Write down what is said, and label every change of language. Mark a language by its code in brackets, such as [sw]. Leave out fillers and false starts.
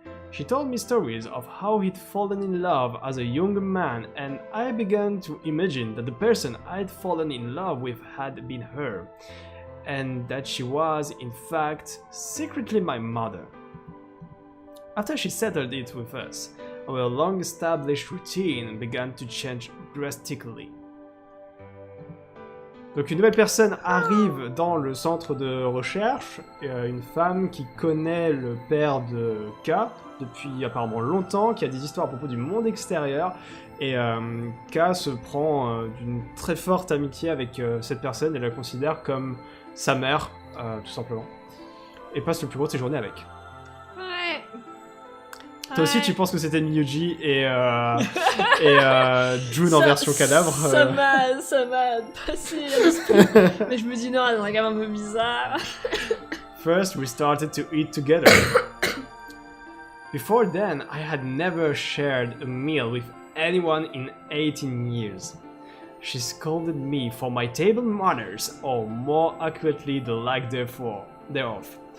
[en] She told me stories of how he'd fallen in love as a young man, and I began to imagine that the person I'd fallen in love with had been her, and that she was, in fact, secretly my mother. After she settled it with us, our long-established routine began to change drastically. [fr] Donc une nouvelle personne arrive dans le centre de recherche, une femme qui connaît le père de K depuis apparemment longtemps, qui a des histoires à propos du monde extérieur, et K se prend d'une très forte amitié avec cette personne et la considère comme sa mère, tout simplement, et passe le plus gros de ses journées avec. Ouais. Toi aussi, tu penses que c'était Miyuji et June en version cadavre Ça m'a passé à l'esprit. Mais je me dis non, elle est quand même un peu bizarre. [en] First, we started to eat together. Before then, I had never shared a meal with anyone in 18 years. She scolded me for my table manners, or more accurately, the lack thereof.